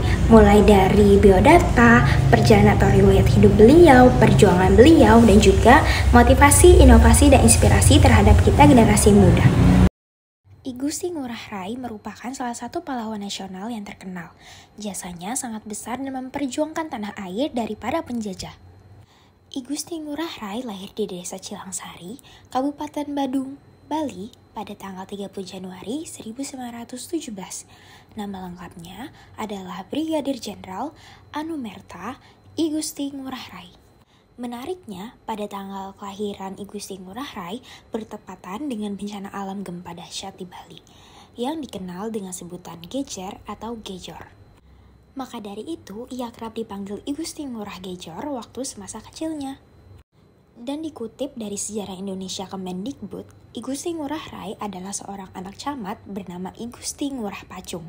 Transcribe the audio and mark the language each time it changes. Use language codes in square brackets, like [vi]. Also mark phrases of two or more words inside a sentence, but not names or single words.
[id] Mulai dari biodata, perjalanan atau riwayat hidup beliau, perjuangan beliau, dan juga motivasi, inovasi, dan inspirasi terhadap kita generasi muda. I Gusti Ngurah Rai merupakan salah satu pahlawan nasional yang terkenal. Jasanya sangat besar dan memperjuangkan tanah air dari para penjajah. I Gusti Ngurah Rai lahir di Desa Cilangsari, Kabupaten Badung, Bali pada tanggal 30 Januari 1917. Nama lengkapnya adalah Brigadir Jenderal Anumerta I Gusti Ngurah Rai. Menariknya, pada tanggal kelahiran I Gusti Ngurah Rai bertepatan dengan bencana alam gempa dahsyat di Bali, yang dikenal dengan sebutan Gejer atau Gejor. Maka dari itu, ia kerap dipanggil I Gusti Ngurah Gejor waktu semasa kecilnya. Dan dikutip dari Sejarah Indonesia Kemendikbud, I Gusti Ngurah Rai adalah seorang anak camat bernama I Gusti Ngurah Pacung.